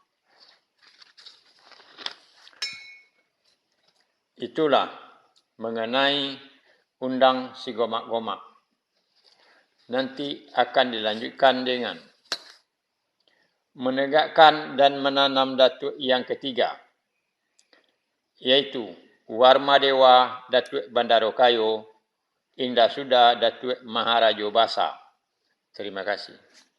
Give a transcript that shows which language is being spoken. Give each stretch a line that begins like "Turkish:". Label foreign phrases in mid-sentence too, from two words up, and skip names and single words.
Indonesian: Itulah mengenai undang si Goma-Goma. Nanti akan dilanjutkan dengan menegakkan dan menanam Datuk yang ketiga, yaitu Warmadewa Datuk Bandarokayo, Indah Suda Datuk Maharajo Basa. Terima kasih.